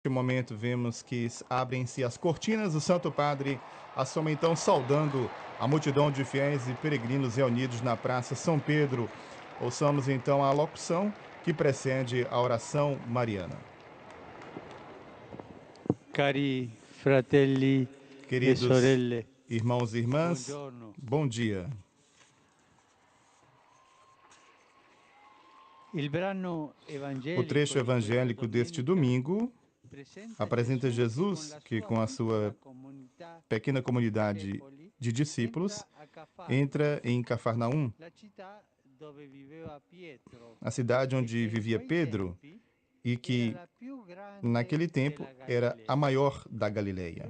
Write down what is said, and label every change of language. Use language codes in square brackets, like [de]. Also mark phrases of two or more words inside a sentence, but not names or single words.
[pt] momento vemos que abrem-se as cortinas, o Santo Padre assoma então saudando a multidão de fiéis e peregrinos reunidos na Praça São Pedro. Ouçamos então a locução que precede a oração mariana. [it] Cari fratelli e [pt] Queridos [it] sorelle, [pt] irmãos e irmãs, [it] buongiorno. [pt] bom dia. O trecho evangélico deste domingo apresenta Jesus que, com a sua pequena comunidade de discípulos, entra em Cafarnaum, a cidade onde vivia Pedro e que, naquele tempo, era a maior da Galileia.